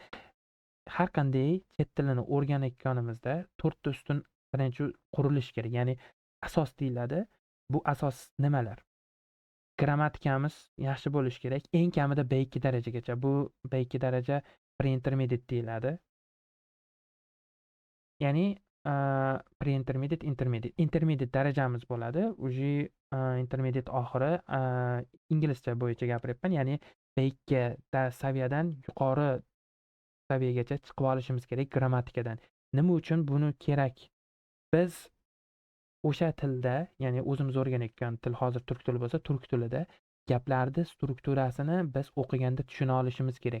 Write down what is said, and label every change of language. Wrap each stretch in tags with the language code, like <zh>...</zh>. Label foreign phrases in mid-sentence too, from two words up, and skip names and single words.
<uz>Har qanday chet tilini o'rganayotganimizda 4 ta ustun birinchi qurilishi kerak. Ya'ni asos deyiladi. Bu asos nimalar? Grammatikamiz yaxshi bo'lishi kerak. Eng kamida B2 darajagacha. Bu B2 daraja pre-intermediate deyiladi.</uz> <en>Ya'ni pre-intermediate, intermediate.</en> <uz>Intermediate darajamiz bo'ladi. Uji intermediate oxiri inglizcha bo'yicha gapiryapman. Ya'ni B2 saviyadan yuqori saviyagacha chiqib olishimiz kerak grammatikadan. Nima uchun buni kerak? Biz o'sha tilda, ya'ni o'zimiz o'rganayotgan til hozir turk tili bo'lsa, turk tilida gaplarni strukturasini biz o'qiganda tushuna olishimiz kerak.</uz>